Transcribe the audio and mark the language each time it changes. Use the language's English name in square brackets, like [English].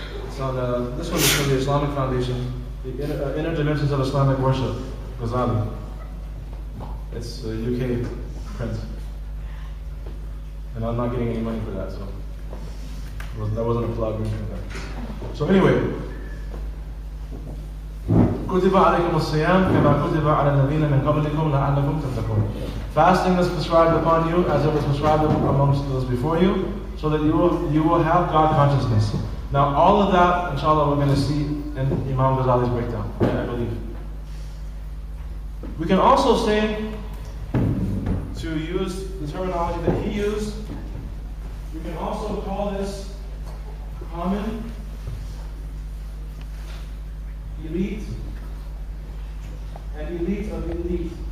[English] It's on, this one is from the Islamic Foundation, the Inner Dimensions of Islamic Worship, Ghazali. It's a UK print. And I'm not getting any money for that, so. That wasn't a plug or anything like that. So anyway, [Arabic] كتب عليكم الصيام كما كتب على الذين من قبلكم لعلكم تتقون. [English] Fasting is prescribed upon you as it was prescribed amongst those before you, so that you will have God consciousness. Now all of that, inshallah, we're going to see in Imam Ghazali's breakdown, I believe. We can also say, to use the terminology that he used, we can also call this common, elite, and elite of the elite.